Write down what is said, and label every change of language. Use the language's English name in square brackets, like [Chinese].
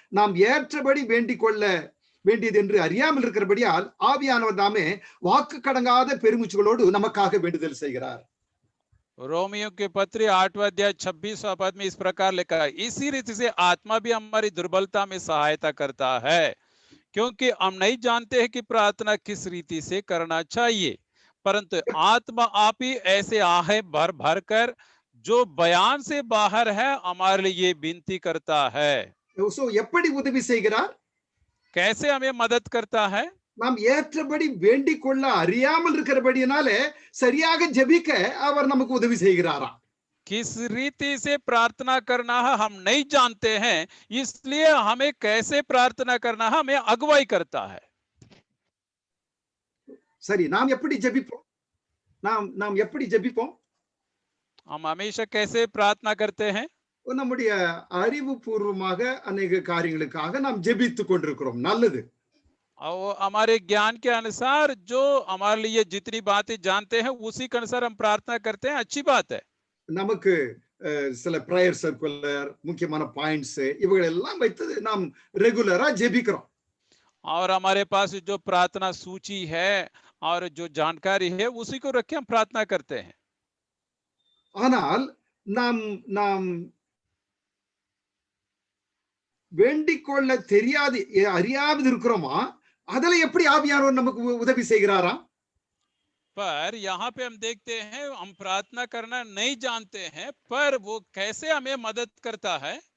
[Tamil] நாம் ஏற்றபடி வேண்டிக் கொள்ள வேண்டியது என்று அறியாமல் இருக்கிறபடியால் ஆவியானவர் தாமே வாக்கு கடங்காத பெருமூச்சுகளோடு நமக்காக வேண்டுதல் செய்கிறார். [Hindi] रोमियो के पत्री 8वां अध्याय 26वां पद में इस प्रकार लिखा है, इसी रीति से आत्मा भी हमारी दुर्बलता में सहायता करता है, क्योंकि हम नहीं जानते हैं कि प्रार्थना किस रीति से करना चाहिए, परंतु आत्मा आप ही ऐसे आहे भर भर कर जो बयान से बाहर है हमारे लिए विनती करता है. [Tamil] எப்படி உதவி செய்கிறார்? [Hindi] कैसे हमें मदद करता है? [Tamil] நாம் ஏற்றபடி வேண்டிக் கொள்ள அறியாமல் இருக்கிறபடியினாலே சரியாக ஜெபிக்க அவர் நமக்கு உதவி செய்கிறாராம். [Hindi] किस रीति से प्रार्थना करना है हम नहीं जानते हैं, इसलिए हमें कैसे प्रार्थना करना है हमें अगुवाई करता है. [Tamil] சரி, நாம் எப்படி ஜெபிப்போம்? நாம் எப்படி ஜெபிப்போம்? [Hindi] हम हमेशा कैसे प्रार्थना करते हैं? [Tamil] நம்முடைய அறிவுபூர்வமாக अनेक காரியங்களுக்காக நாம் ஜெபித்துக் கொண்டிருக்கிறோம். நல்லது. [Hindi] और हमारे ज्ञान के अनुसार जो हमारे लिए जितनी बातें जानते हैं उसी के अनुसार हम प्रार्थना करते हैं, अच्छी बात है. [Tamil] நமக்கு சில பிரேயர் சர்க்குலர், முக்கியமான பாயிண்ட்ஸ் இவைகள் எல்லாம் வைத்து நாம் ரெகுலரா ஜெபிக்கிறோம். [Hindi] और हमारे पास जो प्रार्थना सूची है और जो जानकारी है उसी को रख के हम प्रार्थना करते हैं. [Tamil] ஆனால் நாம் வேண்டிக் கொள்ள தெரியாது, அறியாமல் இருக்கிறோமா? அதுல எப்படி ஆவியானவர் நமக்கு உதவி செய்கிறாராம்? [Hindi] पर यहाँ पे हम देखते हैं हम प्रार्थना करना नहीं जानते हैं, पर वो कैसे हमें मदद करता है?